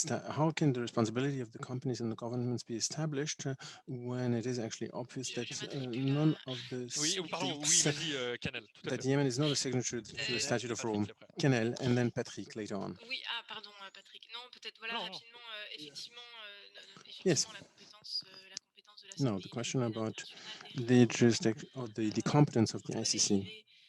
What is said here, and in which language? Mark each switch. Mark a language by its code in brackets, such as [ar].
[en] How can the responsibility of the companies and the governments be established when it is actually obvious that none of the states that Yemen is not a signatory to the Statute of Rome? Canel, and then Patrick later on. [fr] Oui, pardon, Patrick. Non, peut-être voilà rapidement, effectivement, [en] yes. [fr] La compétence de la CPI. [en] No, the question about the jurisdiction or the competence of the ICC.